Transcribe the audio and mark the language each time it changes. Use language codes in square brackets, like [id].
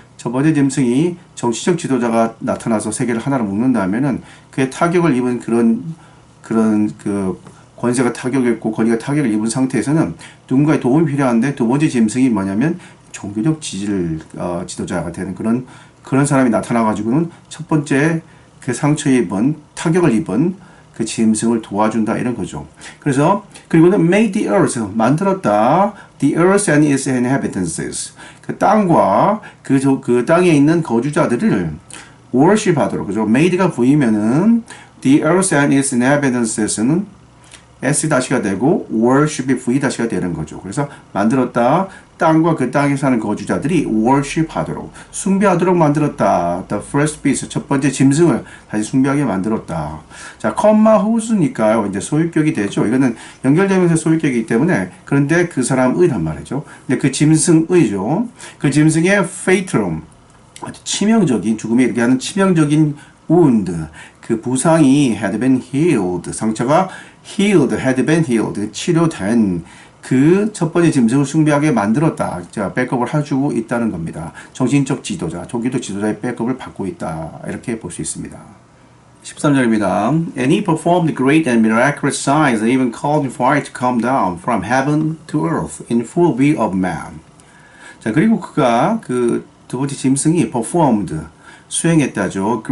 [ko] 첫 번째 짐승이 정치적 지도자가 나타나서 세계를 하나로 묶는다면은 그의 타격을 입은 그런 그 권세가 타격했고 권위가 타격을 입은 상태에서는 누군가의 도움이 필요한데 두 번째 짐승이 뭐냐면 종교적 지도자가 되는 그런 사람이 나타나가지고는 첫 번째 그 상처에 입은 타격을 입은 그 짐승을 도와준다 이런 거죠. 그래서 그리고는 [en] made the earth [ko] 만들었다. [en] The earth and its inhabitants [ko] 그 땅과 그 땅에 있는 거주자들을 worship하도록 그죠. made가 V면은 the earth and its inhabitants는 S-가 되고 worship이 V-가 되는 거죠. 그래서 만들었다. 땅과 그 땅에 사는 거주자들이 worship하도록 숭배하도록 만들었다. [en] The first beast [ko] 첫 번째 짐승을 다시 숭배하게 만들었다. 자, whose니까요. 이제 소유격이 되죠. 이거는 연결되면서 소유격이기 때문에 그런데 그 사람의란 말이죠. 근데 그 짐승의죠. 그 짐승의 fatal 아주 치명적인 죽음에 이르게 하는 치명적인 wound 그 부상이 [en] had been healed [ko] 상처가 healed, had been healed 치료된 그 첫 번째 짐승을 숭배하게 만들었다. 자, 백업을 해주고 있다는 겁니다. 정신적 지도자, 종교적 지도자의 백업을 받고 있다. 이렇게 볼 수 있습니다. 13절입니다. [en] And he performed great and miraculous signs and even called fire to come down from heaven to earth in full view of man. [ko] 자, 그리고 그가 그 두 번째 짐승이 performed 수행했다죠.